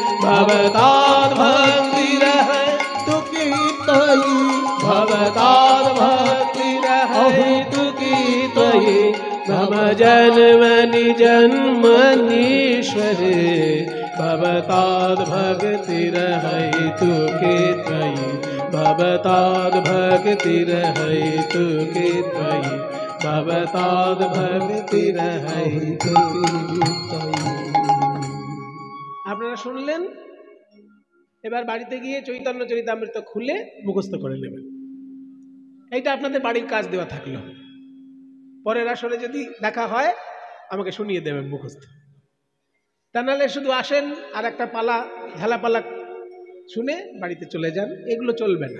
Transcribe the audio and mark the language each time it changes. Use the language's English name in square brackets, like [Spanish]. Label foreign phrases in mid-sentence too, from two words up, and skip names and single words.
[Sanskrit] भवताद्भक्तिरहैतु की त्वयि भवताद्भक्तिरहैतु की त्वयि मम जन्मनि जन्मनीश्वरे भवताद्भक्तिरहैतु की त्वयि भवताद्भक्तिरहैतु की त्वयि भवताद्भक्तिरहैतु की त्वयि। [Bangla] আপনারা শুনলেন, এবার বাড়িতে গিয়ে চৈতন্য চরিতামৃত খুলে মুখস্থ করে নেবেন। এইটা আপনাদের বাড়ির কাজ দেওয়া থাকলো। পরের আসরে যদি দেখা হয় আমাকে শুনিয়ে দেবেন মুখস্থ। তা নাহলে শুধু আসেন আর একটা পালা ঝালাপালা শুনে বাড়িতে চলে যান, এগুলো চলবে না।